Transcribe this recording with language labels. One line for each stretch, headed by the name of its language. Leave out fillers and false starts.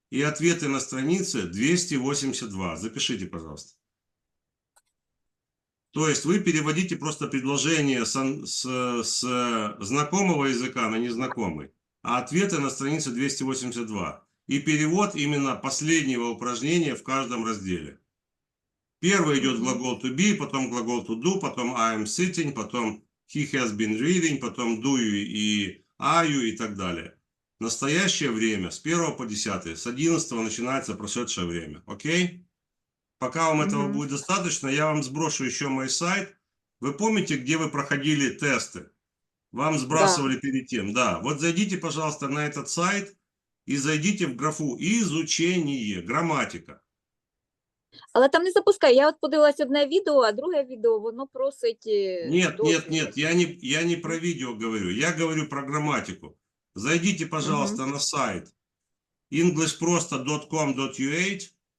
Russian: И ответы на странице 282. Запишите, пожалуйста. То есть вы переводите просто предложение с знакомого языка на незнакомый, а ответы на странице 282. И перевод именно последнего упражнения в каждом разделе. Первый идет глагол to be, потом глагол to do, потом
English: I am sitting,
Russian: потом
English: he has been reading,
Russian: потом do you и are you и так далее. Настоящее время с 1 по 10, с 11 начинается прошедшее время. Окей? Пока вам этого будет достаточно, я вам сброшу еще мой сайт. Вы помните, где вы проходили тесты? Вам сбрасывали перед тем. Да, вот зайдите, пожалуйста, на этот сайт и зайдите в графу «Изучение», грамматика.
Ukrainian: Але там не запускай. Я от подивилась одне відео, а друге відео, воно просить...
Russian: Нет, я не про видео говорю, я говорю про грамматику. Зайдите, пожалуйста, на сайт englishprosto.com.ua.